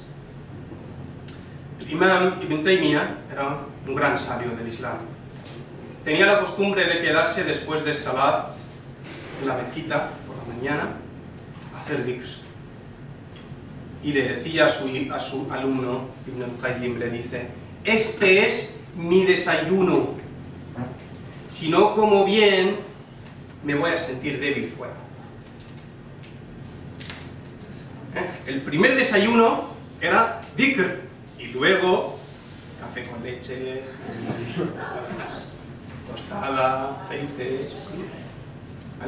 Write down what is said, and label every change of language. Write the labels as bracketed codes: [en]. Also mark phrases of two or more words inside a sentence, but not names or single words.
[es] El imam Ibn Taymiyyah era un gran sabio del Islam. Tenía la costumbre de quedarse después de Salat en la mezquita por la mañana a hacer dhikr. Y le decía a su alumno, Ibn al-Qayyim, le dice, este es mi desayuno. Si no como bien, me voy a sentir débil fuera. El primer desayuno era dhikr y luego café con leche, tostada, aceite, ¿vale?